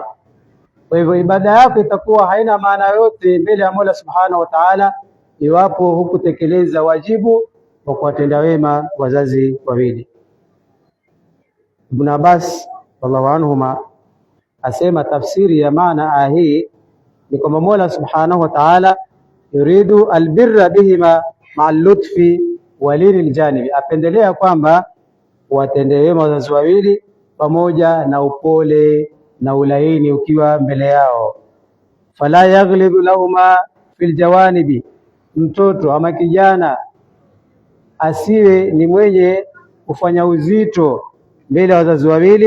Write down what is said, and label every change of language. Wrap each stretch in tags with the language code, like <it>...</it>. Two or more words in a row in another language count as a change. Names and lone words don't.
<sw>Kwa hivyo ibada yako itakuwa haina maana yote mbele ya Mola</sw> <ar>سبحانه وتعالى</ar> <sw>iwapo hukutekeleza wajibu wa kuwatenda wema wazazi wawili. Ibn Abbas</sw> <ar>رضي الله عنهما</ar> <sw>asema tafsiri ya maana hii ni kwamba Mola</sw> <ar>سبحانه وتعالى يريد البر بهما مع لطف ولين الجانب,</ar> <sw>apendelea kwamba watende wema wazazi wawili pamoja na upole na ulaini ukiwa mbele yao.</sw> <ar>فلا يغلب لهما في الجوانب,</ar> <sw>mtoto ama kijana asiwe ni mwenye kufanya uzito mbele ya wazazi wawili.</sw>